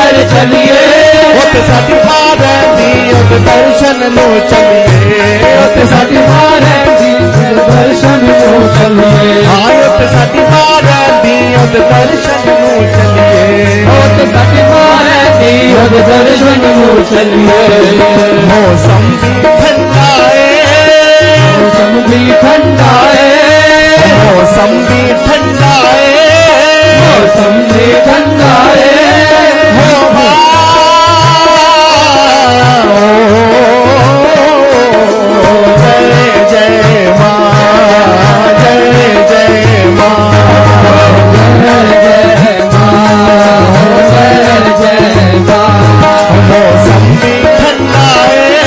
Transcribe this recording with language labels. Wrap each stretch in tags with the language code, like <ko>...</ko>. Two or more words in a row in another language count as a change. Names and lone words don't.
<hi>चलिए</hi> <pa>ਉੱਥੇ ਸਾਡੀ ਮਾਂ ਰਹਿੰਦੀ ਉਹਦੇ ਦਰਸ਼ਨ ਨੂੰ ਚੱਲੀਏ ਉੱਥੇ ਸਾਡੀ ਮਾਂ ਰਹਿੰਦੀ ਉਹਦੇ ਦਰਸ਼ਨ ਨੂੰ ਚੱਲੀਏ ਹਾਂ ਉੱਥੇ ਸਾਡੀ ਮਾਂ ਰਹਿੰਦੀ ਉਹਦੇ ਦਰਸ਼ਨ ਨੂੰ ਚੱਲੀਏ ਉੱਥੇ ਸਾਡੀ ਮਾਂ ਰਹਿੰਦੀ ਉਹਦੇ ਦਰਸ਼ਨ ਨੂੰ ਚੱਲੀਏ ਮੌਸਮ ਵੀ ਠੰਡਾ ਏ ਮੌਸਮ ਵੀ ਠੰਡਾ ਏ ਮੌਸਮ ਵੀ ਠੰਡਾ ਏ</pa> <hi>मौसम भी ठंडा है हो माँ जय जय माँ जय जय माँ मौसम भी ठंडा है</hi>